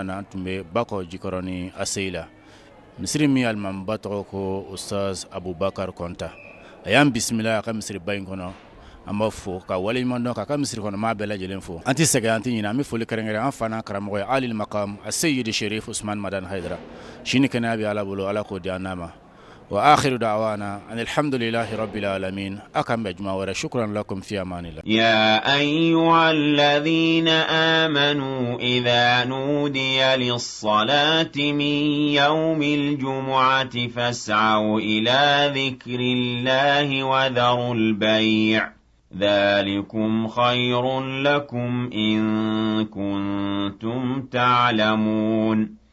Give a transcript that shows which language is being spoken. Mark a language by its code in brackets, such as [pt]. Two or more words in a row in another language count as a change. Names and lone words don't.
[bm] na an tun bɛ bakɔ jikɔrɔ ni aseyi la misiri min alimamiba tɔgɔ ko ustaz abubakar kɔnta a y'an bisimila a ka misiriba in kɔnɔ an b'a fo ka wale ɲuman dɔn k'a ka misiri kɔnɔ maa bɛɛ lajɛlen fo an tɛ sɛgɛn an tɛ ɲinɛ an bɛ foli kɛrɛnkɛrɛn an fana karamɔgɔ ye alil makam aseyidi sherif usman madan haidara sini kɛnɛya bɛ ala bolo ala k'o di an n'a ma [ar] وآخر دعوانا أن الحمد لله رب العالمين أكم بجمع وشكرا لكم في أمان الله. يا أيها الذين آمنوا إذا نودي للصلاة من يوم الجمعة فاسعوا إلى ذكر الله وذروا البيع ذلكم خير لكم إن كنتم تعلمون.